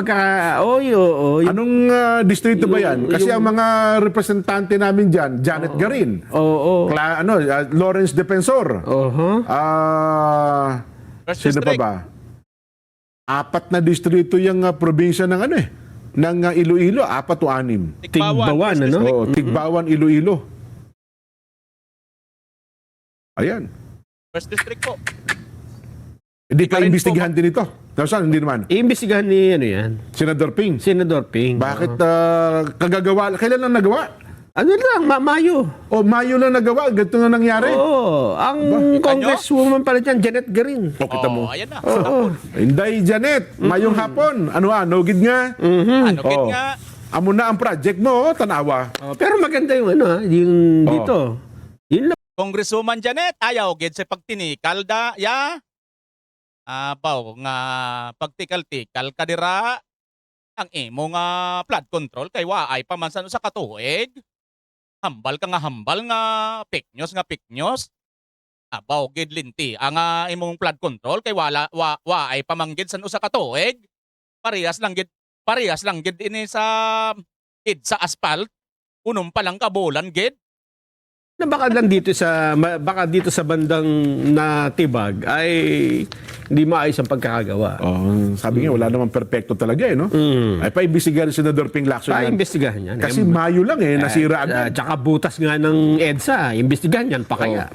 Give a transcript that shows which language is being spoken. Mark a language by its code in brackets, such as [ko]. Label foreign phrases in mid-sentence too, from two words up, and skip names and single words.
[tl] Anong distrito ba yan? Kasi ang mga representante namin dyan, Janet Garin. Lawrence Defensor. First Sino pa district. ba? 4 na distrito yung probinsya ng ng Iloilo, 4 o 6. Tigbawan, First ano? district. Tigbawan, Iloilo. Ayan. [en] First district [tl] po. Hindi pa Garin imbestigahan din ito. Saan? Hindi naman. Iimbestigahan ni yan? Senador Ping. Senador Ping. Bakit kagagawa? Kailan lang nagawa? Ano lang, Mayo. Mayo lang nagawa. Ganito na nangyari. Ang congresswoman pala dyan, Janet Garin. Kita mo. Ayan na. [hil] Inday Janet, mayong hapon. Nogid nga. Anugid nga. Amo na ang project mo, tanawa. [tl] Pero maganda yung yung dito. Yun lang. [hil] Congresswoman Janet, ayaw gid sa pagtinikal da, ya. Baw nga pagtikal-tikal ka dira. Ang imo nga [en] flood control [hil] kay waay pa man sa katuig. Hambal ka nga hambal nga piknyos nga piknyos. Baw gid linti ang imong [en] flood control [hil] kay waay pa man gid sa katuig. Parehas lang gid ini sa asphalt. Unong pa lang kabulan gid. [tl] Na baka dito sa bandang natibag ay hindi maayos ang pagkakagawa. Sabi nga, wala naman perfecto talaga no? Ay paimbestigahan si Senador Ping Lacson yan. Imbestigahan yan. Kasi Mayo lang nasira agad. Tsaka butas nga ng EDSA, imbestigahan yan pa kaya.